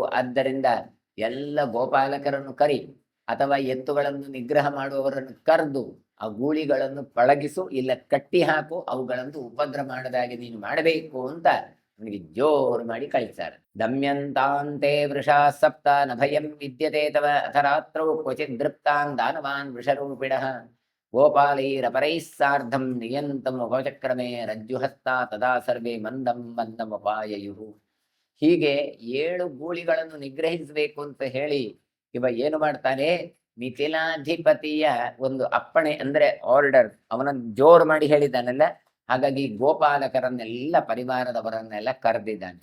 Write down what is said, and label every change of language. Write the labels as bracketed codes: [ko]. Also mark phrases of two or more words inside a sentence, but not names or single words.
[kn] ಆದ್ದರಿಂದ ಎಲ್ಲ ಗೋಪಾಲಕರನ್ನು ಕರಿ ಅಥವಾ ಎತ್ತುಗಳನ್ನು ನಿಗ್ರಹ ಮಾಡುವವರನ್ನು ಕರೆದು ಆ ಗೂಳಿಗಳನ್ನು ಪಳಗಿಸು, ಇಲ್ಲ ಕಟ್ಟಿ ಹಾಕು, ಅವುಗಳನ್ನು ಉಪದ್ರ ಮಾಡದಾಗೆ ನೀನು ಮಾಡಬೇಕು ಅಂತ ಅವನಿಗೆ ಜೋರು ಮಾಡಿ ಕಳಿಸ್ತಾರೆ. [sa] ದಮ್ಯಂತಾಂತೆ ವೃಷಾ ಸಪ್ತ ನ ಭಯಂ ವಿದ್ಯತೆ ತವ ಅಥ ರಾತ್ರೌ ಕ್ವಚಿತ್ ದೃಪ್ತಾನ್ ದಾನವಾನ್ ವೃಷರೂಪಿಣಃ ಗೋಪಾಲೈರಪರೈಃ ಸಾರ್ಧಂ ನಿಯಂತಂ ಉಪಚಕ್ರಮೇ ರಜ್ಜುಹಸ್ತ ತದಾ ಸರ್ವೇ ಮಂದಂ ಮಂದಂ ಉಪಾಯಯುಃ. [kn] ಹೀಗೆ 7 ಗೂಳಿಗಳನ್ನು ನಿಗ್ರಹಿಸಬೇಕು ಅಂತ ಹೇಳಿ ಇವ ಏನು ಮಾಡ್ತಾನೆ, ಮಿಥಿಲಾಧಿಪತಿಯ ಒಂದು ಅಪ್ಪಣೆ ಅಂದ್ರೆ ಆರ್ಡರ್, ಅವನನ್ನು ಜೋರು ಮಾಡಿ ಹೇಳಿದ್ದಾನಲ್ಲ. ಹಾಗಾಗಿ ಗೋಪಾಲಕರನ್ನೆಲ್ಲ ಪರಿವಾರದವರನ್ನೆಲ್ಲ ಕರೆದಿದ್ದಾನೆ.